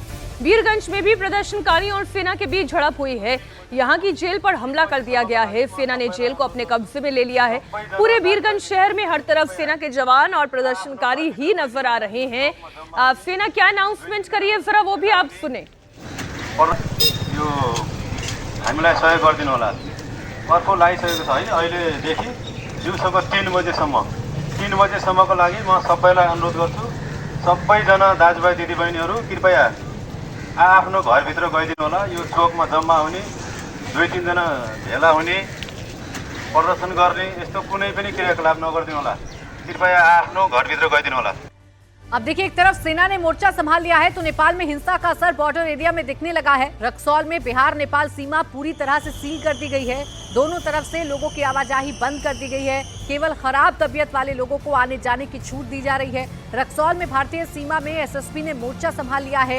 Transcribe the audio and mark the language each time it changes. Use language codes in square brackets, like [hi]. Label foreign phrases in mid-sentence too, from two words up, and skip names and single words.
[hi] बीरगंज में भी प्रदर्शनकारियों और सेना के बीच झड़प हुई है। यहां की जेल पर हमला कर दिया गया है। सेना ने जेल को अपने कब्जे में ले लिया है। पूरे बीरगंज शहर में हर तरफ सेना के जवान और प्रदर्शनकारी ही नजर आ रहे हैं। सेना क्या अनाउंसमेंट करी है, जरा वो भी आप सुने। [ne] हामीलाई सहयोग गरिदिनु होला। अर्को लागिसकेको छ है, अहिलेदेखि दिउँसोको 3 बजेसम्मको लागि म सबैलाई अनुरोध गर्छु, सबैजना दाजुभाइ दिदीबहिनीहरू कृपया आफ्नो घरभित्र गइदिनु होला। यो चोकमा जम्मा हुने, 2-3 जना भेला हुने, प्रदर्शन गर्ने यस्तो कुनै पनि क्रियाकलाप नगरिदिनु होला। कृपया आफ्नो घरभित्र गइदिनु होला। [hi] अब देखिए, एक तरफ सेना ने मोर्चा संभाल लिया है, तो नेपाल में हिंसा का असर बॉर्डर एरिया में दिखने लगा है। रक्सौल में बिहार नेपाल सीमा पूरी तरह से सील कर दी गई है। दोनों तरफ से लोगों की आवाजाही बंद कर दी गई है। केवल खराब तबीयत वाले लोगों को आने जाने की छूट दी जा रही है। रक्सौल में भारतीय सीमा में एसएसपी ने मोर्चा संभाल लिया है।